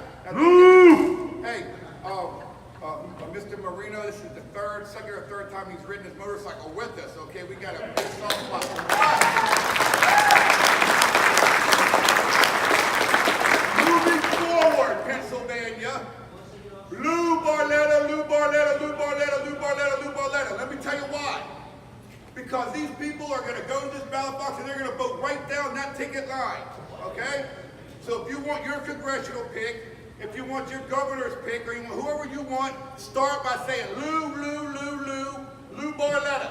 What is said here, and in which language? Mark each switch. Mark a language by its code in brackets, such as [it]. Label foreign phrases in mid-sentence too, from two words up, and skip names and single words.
[en] Hey, Mr. Marino, this is the second or third time he's ridden his motorcycle with us, okay? We got a big soft spot. Moving forward, Pennsylvania. Lou Barletta, Lou Barletta, Lou Barletta, Lou Barletta, Lou Barletta. Let me tell you why. Because these people are going to go to this ballot box and they're going to vote right down that ticket line, okay? So if you want your congressional pick, if you want your governor's pick, or you want whoever you want, start by saying Lou, Lou, Lou, Lou, Lou Barletta.